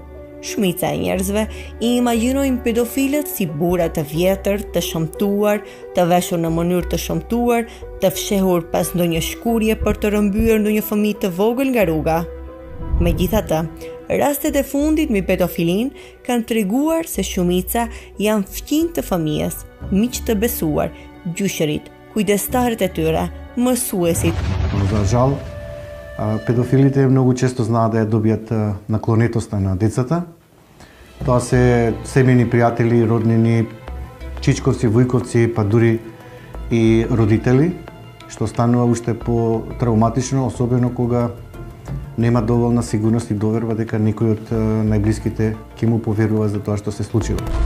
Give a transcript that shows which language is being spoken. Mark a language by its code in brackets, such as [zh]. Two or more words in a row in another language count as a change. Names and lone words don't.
[sq] Shumica e njerëzve i imagjinojnë pedofilët si burra të vjetër, të shëmtuar, të veshur në mënyrë të shëmtuar, të fshehur pas ndonjë shkurje për të rrëmbyer ndonjë fëmijë të vogël nga rruga. Megjithatë, rastet e fundit me pedofilin kanë treguar se shumica janë fëmijë të fëmijës, miq të besuar, gjyqërit, kujdestarët e tyre, mësuesit. [mk] За жал, педофилите много често знаат да ја добијат наклонетоста на децата. Тоа се семени пријатели, роднини, чичковци, вујковци, па дури и родители, што станува уште по-травматично, особено кога нема доволна сигурност и доверба дека некој од најблиските ќе му поверува за тоа што се случило.